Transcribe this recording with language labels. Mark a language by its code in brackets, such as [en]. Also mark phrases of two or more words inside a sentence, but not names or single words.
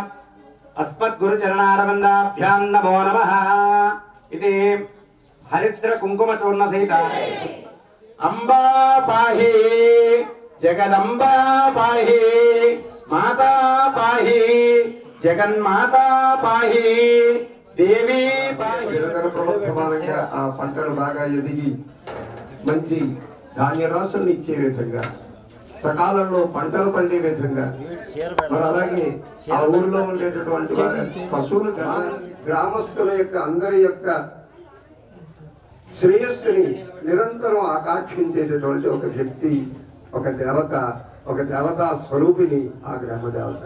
[sa] अस्मद्गुरुचरणारविन्दाभ्यां नमो नमः इति हरिद्र कुंकुम चूर्ण सहित अंबा पाहि जगदंबा पाहि माता पाहि जगन्माता पाहि देवी पाहि [te] ప్రవర్తమానంగా ఆ పంటలు బాగా ఎదిగి మంచి ధాన్య రాశులను ఇచ్చే విధంగా సకాలంలో పంటలు పండే విధంగా మరి అలాగే ఆ ఊరిలో ఉండేటటువంటి పశువులు గ్రామస్తుల యొక్క అందరి యొక్క శ్రేయస్సుని నిరంతరం ఆకాంక్షించేటటువంటి ఒక వ్యక్తి ఒక దేవతా స్వరూపిణి ఆ గ్రామ దేవత.